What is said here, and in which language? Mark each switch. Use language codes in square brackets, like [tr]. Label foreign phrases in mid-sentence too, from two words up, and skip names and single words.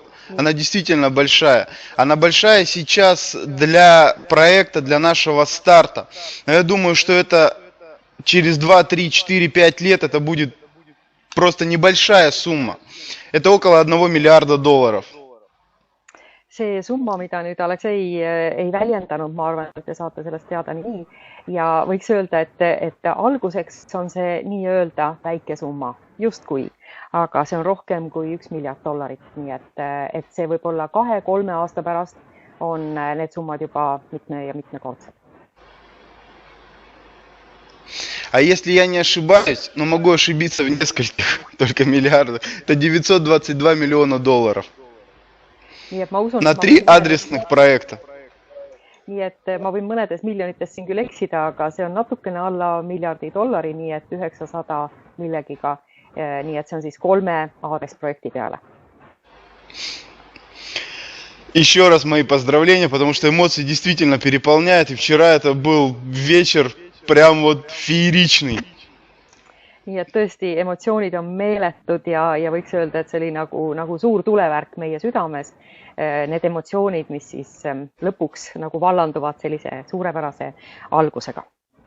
[ru] Она действительно большая. Она большая сейчас для проекта, для нашего старта. Но я думаю, что это через 2, 3, 4, 5 lет это будет просто небольшая summa. Это около 1 миллиарда долларов. [et] See summa, mida nüüd Aleksei ei väljendanud, ma arvan, et te saate sellest teada nii. Ja võiks öelda, et alguseks on see nii-öelda väike summa, justkui. Aga see on rohkem kui $1 miljard. Nii et see võib olla 2-3 aasta pärast on need summad juba mitmekordsed. [ru] А если я не ошибаюсь, но могу ошибиться в нескольких только миллиардах, это 922 миллиона долларов. [et] Nii et ma usun, [ru] На 3 адресных проекта. [et] Nii et ma võin mõnedes miljonites siin küll eksida, aga see on natukene alla $1 miljardi, nii et 900 millegiga. Nii et see on siis 3 aadresprojekti peale. [ru] Еще раз мои поздравления, потому что эмоции действительно переполняют. И вчера это был вечер прям вот фееричный. [et] Nii et tõesti emotsioonid on meeletud ja võiks öelda, et see oli nagu suur tulevärk meie südames. Need emotsioonid, mis siis lõpuks nagu vallanduvad sellise suurepärase algusega.